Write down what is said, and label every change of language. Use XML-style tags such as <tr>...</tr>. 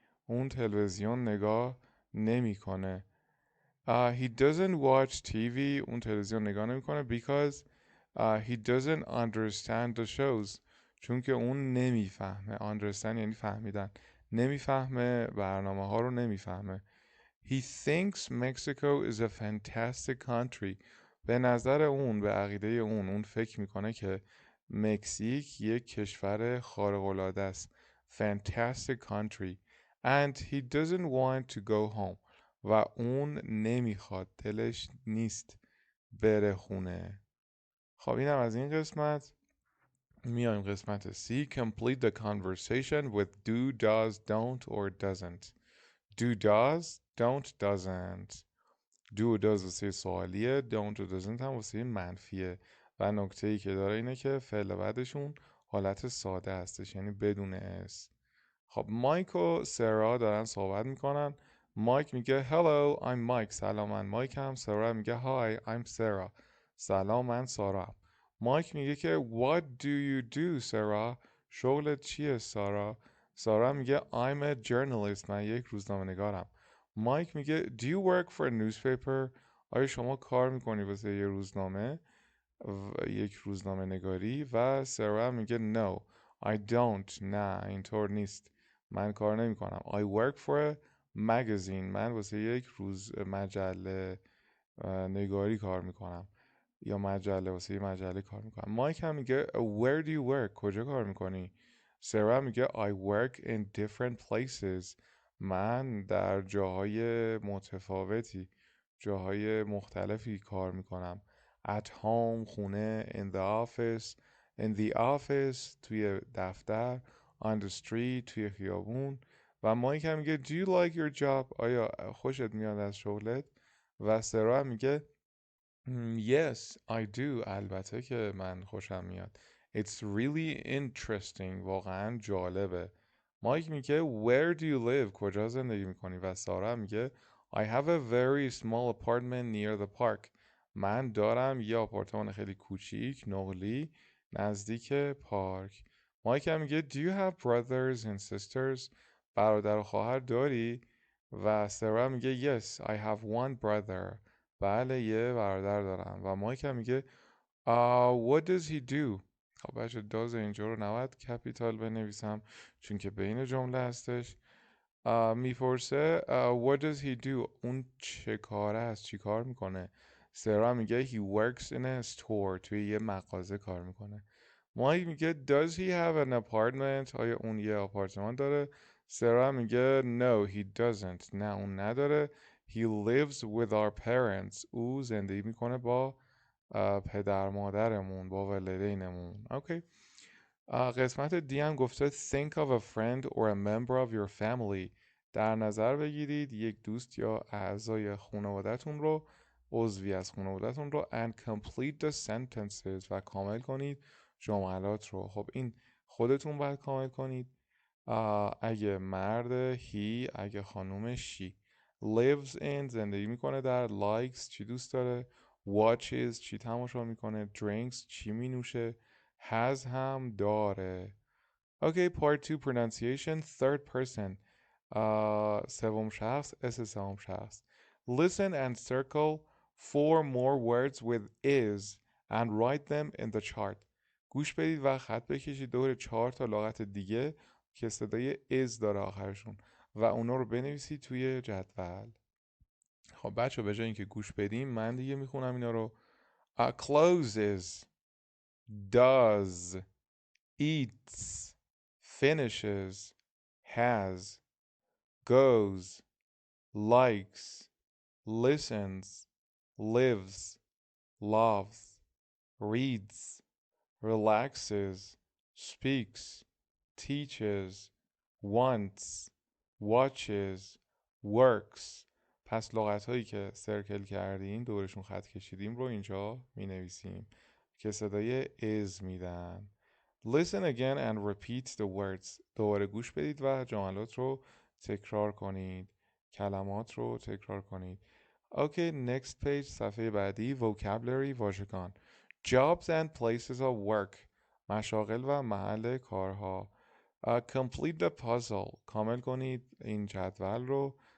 <fa>اون تلویزیون نگاه نمیکنه.</fa> <en>He doesn't watch TV.</en> <fa>اون تلویزیون نگاه نمیکنه</fa> <en>because he doesn't understand the shows.</en> <fa>چون که اون نمیفهمه. understand یعنی فهمیدن. نمیفهمه برنامه ها رو نمیفهمه.</fa> <en>He thinks Mexico is a fantastic country.</en> <fa>به نظر اون به عقیده اون فکر میکنه که مکزیک یک کشور خارق‌العاده است.</fa> <en>Fantastic country. And he doesn't want to go home.</en> <fa>و اون نمیخواد دلش نیست بره خونه. خب اینم از این قسمت. میایم قسمت C.</fa> <en>Complete the conversation with do, does, don't or doesn't. Do, does, don't, doesn't.</en> <fa>Do و does واسه سوالیه. Don't و doesn't هم واسه منفیه. و نکته ای که داره اینه که فعل بعدشون حالت ساده هستش یعنی بدون اس. خب مایک و سرا دارن صحبت میکنن مایک میگه</fa> <en>hello I'm Mike.</en> <fa>سلام من مایکم. سارا میگه</fa> <en>hi I'm Sarah.</en> <fa>سلام من سارا. مایک میگه که</fa> <en>what do you do</en> <fa>سارا؟ شغلت چیه سارا؟ سارا میگه</fa> <en>I'm a journalist.</en> <fa>من یک روزنامه نگارم. مایک میگه</fa> <en>do you work for a newspaper؟</en> <fa>آیا شما کار میکنی واسه یه روزنامه؟ یک روزنامه نگاری. و سارا میگه</fa> <en>no I don't.</en> <fa>نه اینطور نیست. من کار نمی کنم.</fa> <en>I work for a magazine.</en> <fa>من واسه یک روز مجله نگاری کار میکنم یا مجله واسه یه مجله کار میکنم. مایک هم میگه</fa> <en>where do you work؟</en> <fa>کجا کار میکنی؟ سارا میگه</fa> <en>I work in different places.</en> <fa>من در جاهای متفاوتی، جاهای مختلفی کار میکنم.</fa> <en>at home</en> <fa>خونه،</fa> <en>in the office</en> <fa>توی دفتر،</fa> <en>on the street</en> <fa>توی خیابون. و مایک هم میگه</fa> <en>do you like your job؟</en> <fa>آیا خوشت میاد از شغلت؟ و سارا میگه</fa> <en>yes I do.</en> <fa>البته که من خوشم میاد.</fa> <en>It's really interesting.</en> <fa>واقعا جالبه. مایک میگه</fa> <en>where do you live؟</en> <fa>کجا زندگی میکنی؟ و سارا میگه</fa> <en>I have a very small apartment near the park.</en> <fa>من دارم یه آپارتمان خیلی کوچیک نقلی نزدیک پارک. مایک هم میگه</fa> <en>do you have brothers and sisters؟</en> <fa>برادر و خواهر داری؟ و سارا میگه</fa> <en>yes I have one brother.</en> <fa>بله یه برادر دارم. و مایک هم میگه</fa> <en>what does he do؟</en> <fa>خب بچه does اینجا رو نباید کپیتال بنویسم چون که بین جمله هستش. میپرسه</fa> <en>what does he do؟</en> <fa>اون چه کاره است؟ چی کار میکنه؟ سارا میگه</fa> <en>he works in a store.</en> <fa>توی یه مغازه کار میکنه. مایک میگه</fa> <en>does he have an apartment؟</en> <fa>آیا اون یه آپارتمان داره؟ سارا میگه</fa> <en>no he doesn't.</en> <fa>نه اون نداره.</fa> <en>He lives with our parents.</en> <fa>او زندگی میکنه با پدر مادرمون، با والدینمون. اوکی. قسمت دی هم گفته</fa> <en>think of a friend or a member of your family.</en> <fa>در نظر بگیرید یک دوست یا اعضای خانواده‌تون رو، عضوی از خانواده‌تون رو</fa> <en>and complete the sentences</en> <fa>و کامل کنید جملات رو. خب این خودتون باید کامل کنید. اگه مرد he، اگه خانوم she. lives in زندگی میکنه در، likes چی دوست داره، watches چی تماشا میکنه، drinks چی می نوشه، has هم داره.</fa> <en>Okay, part 2 pronunciation third person.</en> <fa>سوم شخص سوم شخص.</fa> <en>Listen and circle 4 more words with is and write them in the chart.</en> <fa>گوش بدید و خط بکشید دور 4 تا لغت دیگه که صدای is داره آخرشون و اونا رو بنویسید توی جدول. خب بچه به جای اینکه گوش بدیم من دیگه میخونم اینا رو.</fa> <en>closes, does, eats, finishes, has, goes, likes, listens, lives, loves, reads, relaxes, speaks, teaches, wants, watches, works.</en> <fa>پس لغت هایی که سرکل کردیم دورشون خط کشیدیم رو اینجا می نویسیم که صدای is میدن.</fa> <en>Listen again and repeat the words.</en> <fa>دوباره گوش بدید و جملات رو تکرار کنید. کلمات رو تکرار کنید.</fa> <en>Okay, next page.</en> <fa>صفحه بعدی vocabulary واژگان.</fa> <en>Jobs and places of work.</en> <fa>مشاغل و محل کارها.</fa> <en>Complete the puzzle.</en> <fa>کامل کنید این جدول رو.</fa>